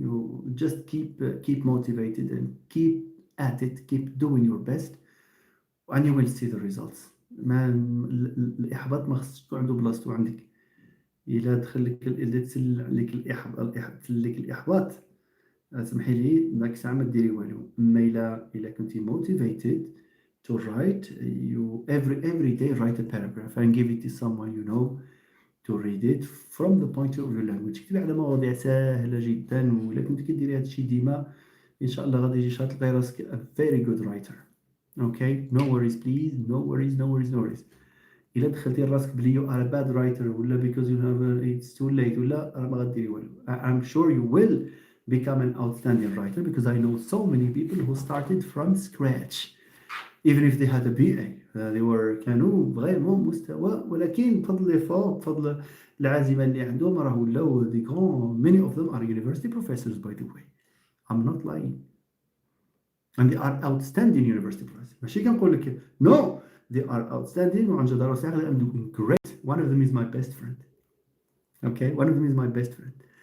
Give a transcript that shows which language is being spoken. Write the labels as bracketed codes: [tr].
[en] You just keep motivated and keep at it. Keep doing your best, and you will see the results. [ar] ما الإحباط ما خصش تكون عنده بلاصتو عندك. إلا دخل لك إلا تسل لك تسل لك الإحباط، سمحي لي داك الساعة ما ديري والو. أما إلا كنتي [en] motivated to write, you every day write a paragraph and give it to someone you know to read it from the point of your language. [ar] كتبي على مواضيع سهلة جدا، وإلا كنت كديري هادشي ديما إن شاء الله غادي يجي تلقاي راسك [en] a very good writer. Okay, no worries please, no worries. [ar] إلا دخلتي راسك بلي [en] you are a bad writer ولا because you have it's too late [ar] ولا راه ما غديري والو. [en] I'm sure you will become an outstanding writer because I know so many people who started from scratch even if they had a BA. they were [ar] كانوا vraiment مستوى، ولكن بفضل الإفاق بفضل العزيمة اللي عندهم راه ولاو [fr] des grands. [en] Many of them are university professors by the way. I'm not lying. And they are outstanding university professors. [ar] ماشي كنقول لك [en] no, they are outstanding [ar] وعن جدارة ساعة [en] and doing great. One of them is my best friend. Okay, one of them is my best friend.